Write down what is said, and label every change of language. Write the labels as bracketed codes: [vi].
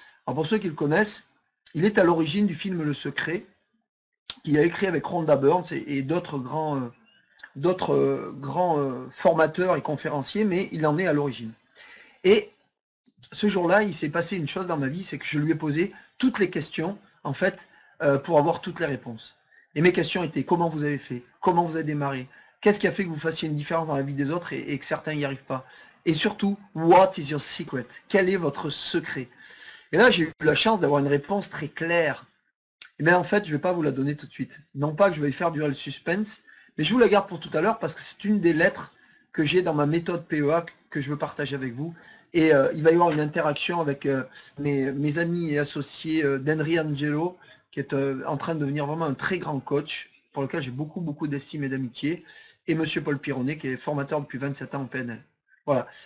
[fr] Alors pour ceux qui le connaissent, il est à l'origine du film Le Secret, qu'il a écrit avec Rhonda Burns et d'autres grands formateurs et conférenciers, mais il en est à l'origine. Et ce jour-là, il s'est passé une chose dans ma vie, c'est que je lui ai posé toutes les questions, en fait, pour avoir toutes les réponses. Et mes questions étaient: comment vous avez fait? Comment vous avez démarré? Qu'est-ce qui a fait que vous fassiez une différence dans la vie des autres et que certains n'y arrivent pas? Et surtout, [en] what is your secret? [fr] Quel est votre secret? Et là, j'ai eu la chance d'avoir une réponse très claire. Et bien en fait, je ne vais pas vous la donner tout de suite. Non pas que je vais faire durer le suspense, mais je vous la garde pour tout à l'heure parce que c'est une des lettres que j'ai dans ma méthode PEA que je veux partager avec vous. Et il va y avoir une interaction avec mes amis et associés d'Henry Angelo, qui est en train de devenir vraiment un très grand coach, pour lequel j'ai beaucoup d'estime et d'amitié, et monsieur Paul Pironnet, qui est formateur depuis 27 ans en PNL. Voilà.